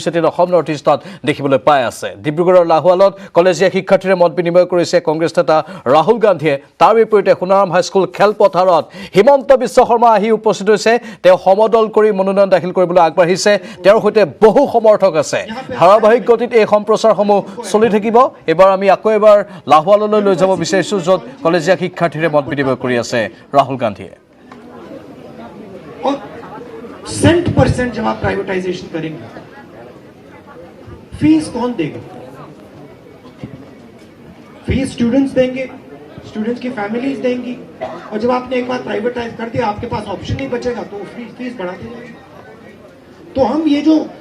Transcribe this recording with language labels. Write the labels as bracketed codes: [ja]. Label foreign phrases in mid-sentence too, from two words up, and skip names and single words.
[as] 18 অসম নৰ্থ ইষ্টত দেখিবলৈ পাই আছে ডিব্ৰুগড়ৰ লাহোৱালত কলেজীয়া শিক্ষাৰ্থীৰে মত বিনিময় কৰিছে কংগ্ৰেছ নেতা ৰাহুল গান্ধীয়ে তাৰ বিপৰীতে সোণাৰাম হাইস্কুল খেলপথাৰত হিমন্ত বিশ্ব শৰ্মা আহি উপস্থিত হৈছে তেওঁ সমদল কৰি মনোনয়ন দাখিল কৰিবলৈ আগবাঢ়িছে তেওঁৰ সৈতে বহু সমৰ্থক আছে ধাৰাবাহিক গতিত এই সম্প্ৰচাৰসমূহ চলি থাকিব এবাৰ আমি আকৌ এবাৰ লাহোৱাললৈ লৈ যাব বিচাৰিছো য'ত কলেজীয়া শিক্ষাৰ্থীৰে মত বিনিময় কৰি আছে ৰাহুল গান্ধীয়ে [hi] और 100% जब आप प्राइवेटाइजेशन करेंगे फीस कौन देगा फीस स्टूडेंट्स देंगे स्टूडेंट्स की फैमिलीज देंगी और जब आपने एक बार प्राइवेटाइज कर दिया आपके पास ऑप्शन नहीं बचेगा तो फीस बढ़ा दी जाएगी तो हम ये जो